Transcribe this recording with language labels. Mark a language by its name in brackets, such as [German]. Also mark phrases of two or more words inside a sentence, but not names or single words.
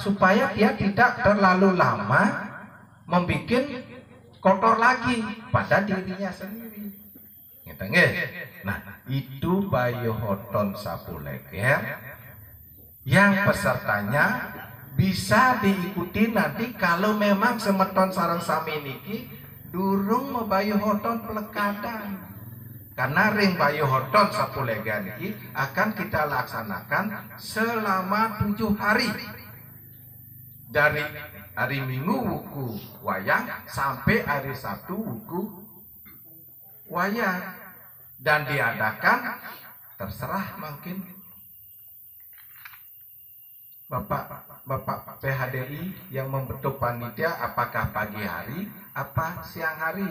[Indonesian] Supaya dia tidak terlalu lama membuat kotor lagi pada dirinya sendiri. Nah, itu bayuh hoton sapu leger yang pesertanya bisa diikuti nanti kalau memang [Balinese] semeton sareng sami niki durung mebayu hoton pelekadan. [Indonesian] Karena ring bayu hoton sapulega niki akan kita laksanakan selama 7 hari. Dari hari Minggu wuku wayang sampai hari Sabtu wuku wayang. Dan diadakan terserah mungkin Bapak PHDI yang membentuk panitia apakah pagi hari apa siang hari.